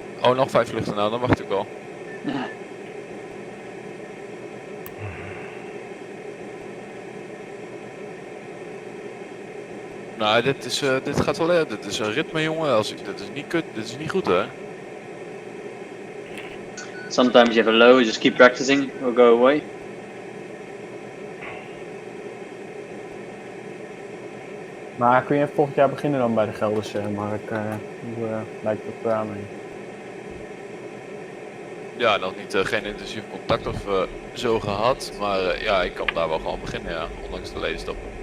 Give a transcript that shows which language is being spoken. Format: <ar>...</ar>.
<nl>Oh, nog 5 vluchten nou, dan wacht ik wel. Nou, dit gaat wel, dit is een ritme, jongen. Dit is niet kut, dit is niet goed, hè?</nl> <en>Sometimes you have a low, just keep practicing, it will go away.</en> <nl>Maar kun je volgend jaar beginnen dan bij de Gelderse markt? Hoe lijkt dat eraan? Ja, nog niet geen intensief contact of zo gehad. Maar ja, ik kan daar wel gewoon beginnen, ja. Ondanks de ledenstap.</nl>